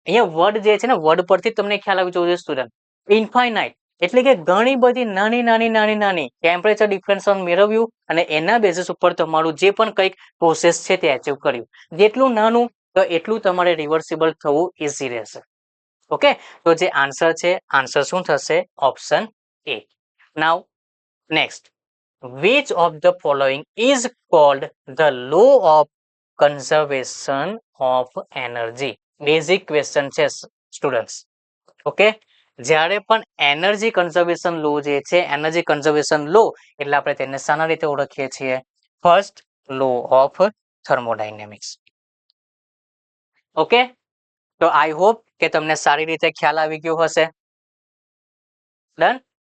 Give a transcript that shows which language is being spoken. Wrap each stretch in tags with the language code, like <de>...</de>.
<gu>અહીંયા વર્ડ જે છે ને, વર્ડ પરથી તમને ખ્યાલ આવી જવો જોઈએ સ્ટુડન્ટ. ઇન્ફાઇનાઇટ એટલે કે ઘણી બધી નાની નાની નાની નાની ટેમ્પરેચર ડિફરન્સ મેળવ્યું અને એના બેઝિસ ઉપર તમારું જે પણ કંઈક પ્રોસેસ છે તે અચીવ કર્યું. જેટલું નાનું તો એટલું તમારે રિવર્સિબલ થવું ઇઝી રહેશે. ઓકે, તો જે આન્સર છે, આન્સર શું થશે? Option A.</gu> <en>Now next, which of the following is called the law of conservation of energy?</en> <gu>Basic question છે સ્ટુડન્ટ્સ. ઓકે, જ્યારે પણ એનર્જી કન્ઝર્વેશન લો જે છે, એનર્જી કન્ઝર્વેશન લો એટલે આપણે તેને શાના રીતે ઓળખીએ છીએ? First law of thermodynamics. Okay, તો આઈ હોપ કે તમને સારી રીતે ખ્યાલ આવી ગયો હશે. ડન.</gu>